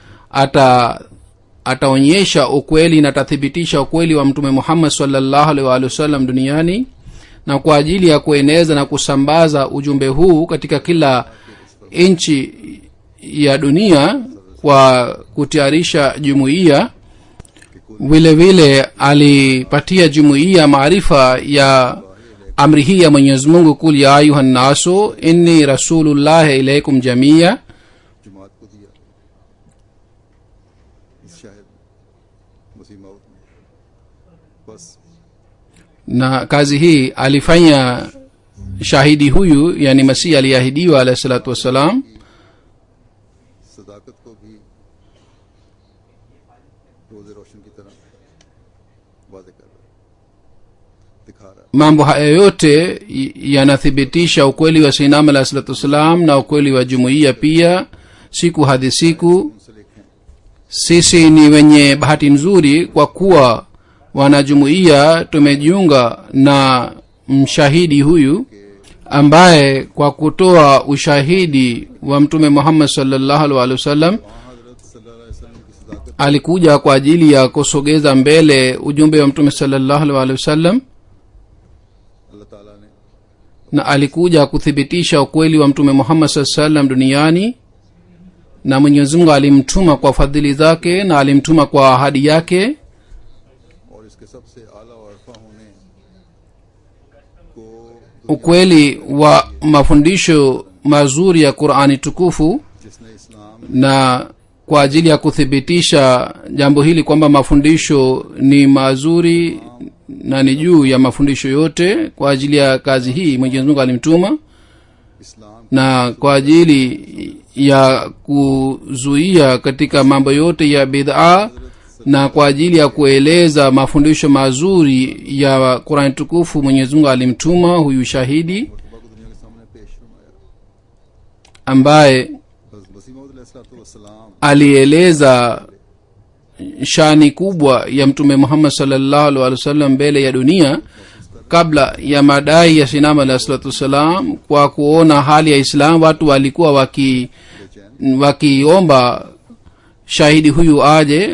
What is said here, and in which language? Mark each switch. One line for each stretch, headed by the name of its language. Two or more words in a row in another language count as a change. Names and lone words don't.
Swahili: Ataonyesha ukweli na atathibitisha ukweli wa Mtume Muhammad
Arabic: صلى الله عليه وسلم
Swahili: duniani, na kwa ajili ya kueneza na kusambaza ujumbe huu katika kila nchi ya dunia kwa kutayarisha jumuiya. Vile vile alipatia jumuiya maarifa ya amri hii ya Mwenyezi Mungu,
Arabic: قل يا أيها الناس إني رسول الله إليكم جميعا.
Urdu: جماعت کو دیا اس شاہد مسیح موت میں بس
Swahili: Na kazi hii alifanya shahidi huyu, yani Masihi aliahidiwa
Arabic: عليه الصلاة والسلام.
Urdu: صداقت کو بھی روز روشن کی طرح وعدے کر رہا ہے. دکھا رہا ہے.
Swahili: mambo haya yote yanathibitisha ukweli wa
Arabic: سيدنا عليه الصلاة والسلام
Swahili: na ukweli wa jumuiya pia siku hadi siku.
Urdu: ان سے لکھیں
Swahili: Sisi ni wenye bahati nzuri kwa kuwa wanajumuiya tumejiunga na mshahidi huyu ambaye kwa kutoa ushahidi wa mtume Muhammad
Arabic: صلى الله عليه وسلم
Urdu: وہاں حضرت
Arabic: صلى الله عليه وسلم
Urdu: کی صداقت
Swahili: alikuja kwa ajili ya kusogeza mbele ujumbe wa mtume
Arabic: صلى الله عليه وسلم
Urdu: اللہ تعالیٰ نے
Swahili: na alikuja kuthibitisha ukweli wa mtume Muhammad
Arabic: صلى الله عليه وسلم
Swahili: duniani, na Mwenyezi Mungu alimtuma kwa fadhili zake na alimtuma kwa ahadi yake.
Urdu: اور اس کے سب سے اعلیٰ اور ارفع ہونے کو
Swahili: Ukweli wa mafundisho mazuri ya Qur'ani tukufu,
Urdu: جس نے اسلام
Swahili: na kwa ajili ya kuthibitisha jambo hili kwamba mafundisho ni mazuri na ni juu ya mafundisho yote, kwa ajili ya kazi hii Mwenyezi Mungu alimtuma,
Urdu: इस्लाम
Swahili: na kwa ajili ya kuzuia katika mambo yote ya bid'a, na kwa ajili ya kueleza mafundisho mazuri ya Qur'an tukufu Mwenyezi Mungu alimtuma huyu shahidi
Urdu: مرتبہ کو دنیا کے سامنے پیش فرمایا.
Swahili: ambaye
Urdu: حضرت مسیح موعود
Arabic: عليه الصلاة والسلام
Swahili: alieleza shani kubwa ya mtume Muhammad
Arabic: صلى الله عليه وسلم
Swahili: mbele ya dunia kabla ya madai ya sinama
Arabic: عليه الصلاة والسلام.
Swahili: Kwa kuona hali ya Islam, watu walikuwa wakiomba shahidi huyu aje.